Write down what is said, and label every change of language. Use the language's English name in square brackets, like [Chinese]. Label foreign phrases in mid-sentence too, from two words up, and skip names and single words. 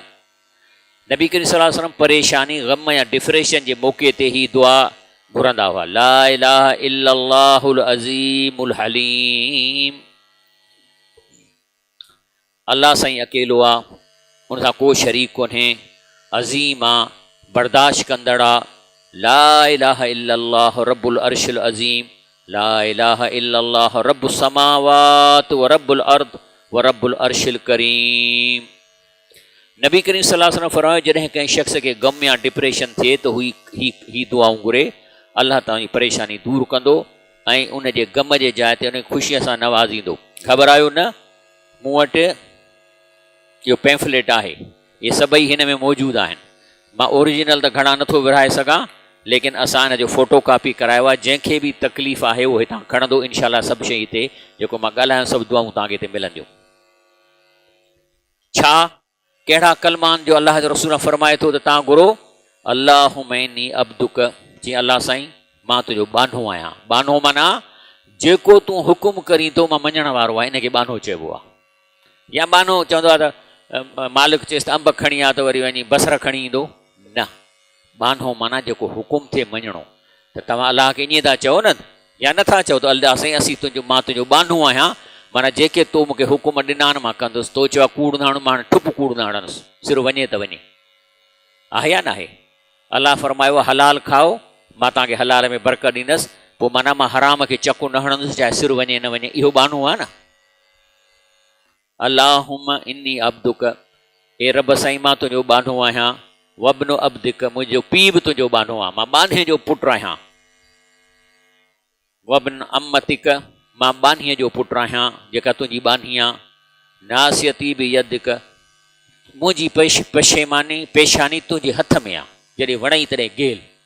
[Sindhi] नबी करीम [Arabic] صلى الله عليه وسلم [Sindhi] परेशानी, ग़म या डिप्रेशन जे मौक़े ते ई दुआ घुरंदा हुआ, [Arabic] لا إله إلا الله العظيم الحليم. [Sindhi] अल्लाह साईं अकेलो आहे, उन सां को शरीक कोन्हे, अज़ीम आहे, बर्दाश्त कंदड़ आहे। [Arabic] لا إله إلا الله رب العرش العظيم، لا إله إلا الله رب السماوات ورب الأرض ورب العرش الكريم. [Sindhi] नबी करीम [Arabic] صلى الله عليه وسلم [Sindhi] फरमायो, जॾहिं कंहिं शख़्स खे गम या डिप्रेशन थिए त हू ही दुआऊं घुरे, अल्लाह तव्हांजी परेशानी दूर कंदो ऐं उन जे गम जे जाइ ते उन ख़ुशीअ सां नवाज़ींदो। ख़बर न, मूं वटि इहो पैम्फलेट आहे, इहे सभई हिन में मौजूदु आहिनि। मां ओरिजिनल त घणा नथो विराए सघां, लेकिन असां हिन जो [English] photo copy [Sindhi] करायो आहे। जंहिंखे बि तकलीफ़ आहे उहो हितां खणंदो, इनशाला सभु शइ हिते जेको मां ॻाल्हायां सभु दुआऊं तव्हांखे हिते मिलंदियूं। छा कहिड़ा कलमान जो अलाह जो रसूल फरमाए थो त तव्हां घुरो, [Arabic] اللهم إني عبدك, [Sindhi] जीअं अलाह साईं मां तुंहिंजो बानो आहियां। बानो माना जेको तूं हुकुम करीं थो मां मञण वारो आहे, इनखे बानो चइबो आहे। या बानो चवंदो आहे त मालिक चएसि त अंब खणी आ त वरी वञी बसर खणी ईंदो, न। बानो माना जेको हुकुम थिए मञणो। त तव्हां अलाह खे ईअं था चओ न, या नथा चओ त अलाह साईं मां तुंहिंजो बानो आहियां, माना जेके तो मूंखे हुकुम ॾिना आहिनि मां कंदुसि। तो चयो आहे कूड़ न हण, मां ठुप कूड़ न हणंदुसि, सिर्फ़ु वञे त वञे। आहे या न आहे? अलाह फरमायो हलाल खाओ, मां तव्हांखे हलाल में बरकत ॾींदुसि, पोइ माना मां हराम खे चकु न हणंदुसि, चाहे सिर वञे न वञे। इहो बानो आहे न। [Arabic] اللهم إني عبدك, [Sindhi] ए रब साईं मां तुंहिंजो बानो आहियां। [Arabic] وابن عبدك, [Sindhi] मुंहिंजो पीउ बि तुंहिंजो बानो आहे, मां बाने जो पुटु आहियां। [Arabic] وابن أمتك, [Sindhi] मां बानीअ जो पुटु आहियां, जेका तुंहिंजी बानी आहे। [Arabic] ناصيتي بيدك, [Sindhi] मुंहिंजी पेशानी तुंहिंजे हथ में आहे, जॾहिं वणई तॾहिं गेल।